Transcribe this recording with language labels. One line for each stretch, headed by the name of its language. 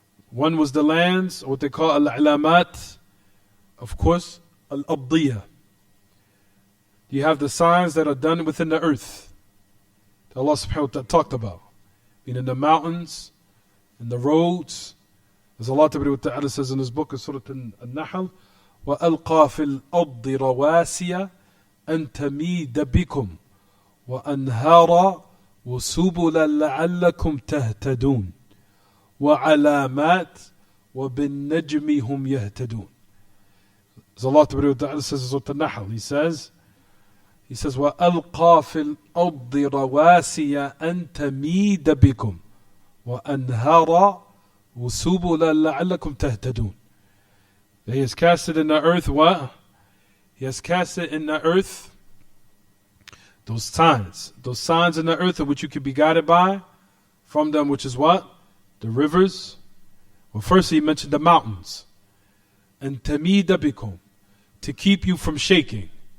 English: One was the lands, or what they call al-alamat, of course, al-abdiyah. You have the signs that are done within the earth that Allah subhanahu wa ta'ala talked about, meaning the mountains and the roads. As Allah Ta'ala says in His book, in Surah An-Nahl,
Arabic: وَأَلْقَى فِي الْأَرْضِ رَوَاسِيَ أَن تَمِيدَ بِكُمْ وَأَنْهَارًا وَسُبُلًا لَعَلَّكُمْ تَهْتَدُونَ وَعَلَامَاتٍ وَبِالنَّجْمِ هُمْ يَهْتَدُونَ.
English: As Allah Ta'ala says in Surah An-Nahl, He says,
Arabic: وَأَلْقَى فِي الْأَرْضِ رَوَاسِيَ أَن تَمِيدَ بِكُمْ وَأَنْهَارًا وَسُبُلًا لَعَلَّكُمْ تَهْتَدُونَ.
English: He has casted in the earth what? He has casted in the earth those signs in the earth in which you can be guided by, from them which is what? The rivers. Well, first He mentioned the mountains. And tamida bikum, to keep you from shaking.